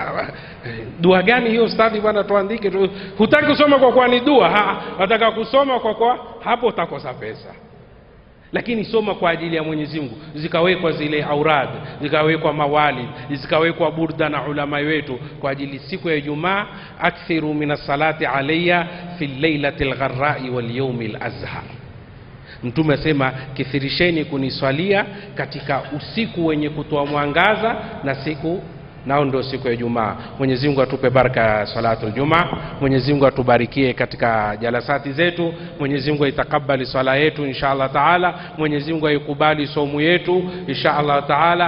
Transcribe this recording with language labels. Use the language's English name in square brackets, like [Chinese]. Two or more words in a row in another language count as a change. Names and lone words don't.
[Swahili] Dua gani hiyo ustadhi bwana tuandike? Hutaki kusoma kwa ni dua, unataka kusoma kwa hapo utakosa pesa. Lakini soma kwa ajili ya Mwenyezi Mungu. Zikawekwa zile aurad, zikawekwa mawali, zikawekwa burda na ulama wetu kwa ajili siku ya Ijumaa. [Arabic] أكثروا من الصلاة علي في الليلة الغراء واليوم الأزهر. [Swahili] Mtume asema kithirisheni kuniswalia katika usiku wenye kutoa mwangaza, na siku nao ndio siku ya Ijumaa. Mwenyezi Mungu atupe baraka ya [Arabic] صلاة الجمعة. [Swahili] Mwenyezi Mungu atubarikie katika jalasati zetu. Mwenyezi Mungu aitakabali swala yetu [Arabic] إن شاء الله تعالى. [Swahili] Mwenyezi Mungu aikubali somo yetu [Arabic] إن شاء الله تعالى.